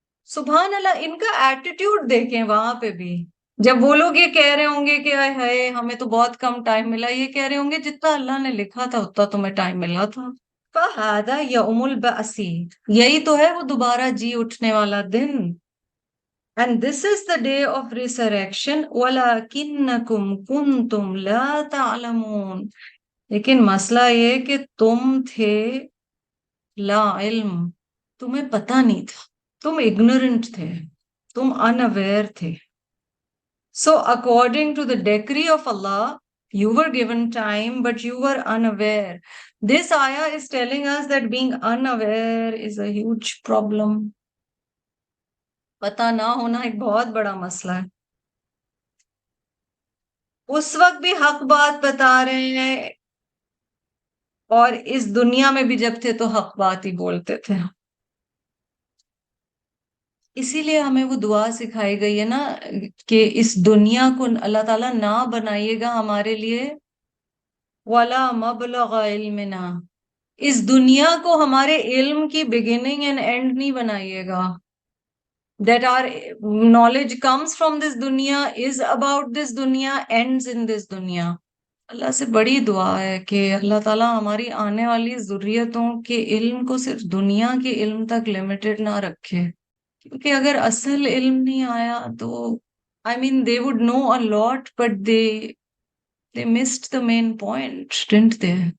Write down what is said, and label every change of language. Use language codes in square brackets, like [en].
[hi] सुभान अल्लाह, इनका एटीट्यूड देखें वहां पे भी, जब वो लोग ये कह रहे होंगे कि आय हाय हमें तो बहुत कम टाइम मिला, ये कह रहे होंगे जितना अल्लाह ने लिखा था उतना तुम्हें टाइम मिला था। [ar] फहादा यौमुल बासी, [hi] यही तो है वो दोबारा जी उठने वाला दिन। [en] And this is the day of resurrection. [ar] वलाकिन्नकुम कुंतुम ला तालमून, [hi] लेकिन मसला ये कि तुम थे ला इल्म, तुम्हें पता नहीं था, तुम इग्नोरेंट थे, तुम अनअवेयर थे। [en] So according to the decree of Allah, you were given time, but you were unaware. This ayah is telling us that being unaware is a huge problem. [hi] पता ना होना एक बहुत बड़ा मसला है। उस वक्त भी हक बात बता रहे हैं, और इस दुनिया में भी जब थे तो हक बात ही बोलते थे। इसीलिए हमें वो दुआ सिखाई गई है ना, कि इस दुनिया को अल्लाह ताला ना बनाइएगा हमारे लिए [ar] वाला मबलग इल्मिना, [hi] इस दुनिया को हमारे इल्म की बिगिनिंग एंड एंड नहीं बनाइएगा। [en] That our knowledge comes from this duniya, is about this duniya, ends in this duniya. [hi] अल्लाह से बड़ी दुआ है कि अल्लाह ताला हमारी आने वाली जुर्रियतों के इल्म को सिर्फ दुनिया के इल्म तक लिमिटेड ना रखे, क्योंकि अगर असल इल्म नहीं आया तो [en] I mean they would know a lot but they missed the main point, didn't they?